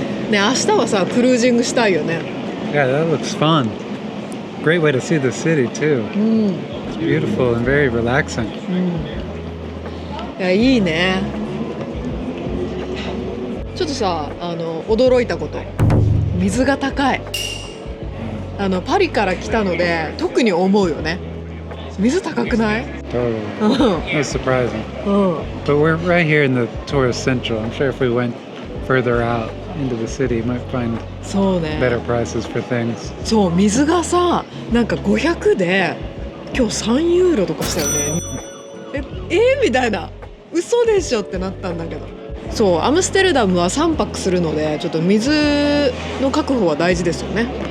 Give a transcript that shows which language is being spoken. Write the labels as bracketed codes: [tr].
[ja] ね、明日はさ、クルージングしたいよね。 [en] Yeah, that looks fun. Great way to see the city too. It's beautiful and very relaxing. [ja] いや、いいね。ちょっとさ、驚いたこと。水が高い。パリから来たので特に思うよね。水高くない？ [en] Totally. [ja] うん [en] It was surprising. [ja] うん。 [en] But we're right here in the tourist central. I'm sure if we went further out into the city, you might find [ja] そうね。 [en] better prices for things. [ja] そう、水がさ、なんか500で今日3ユーロとかしたよね。みたいな、嘘でしょってなったんだけど。そう、アムステルダムは3泊するので、ちょっと水の確保は大事ですよね。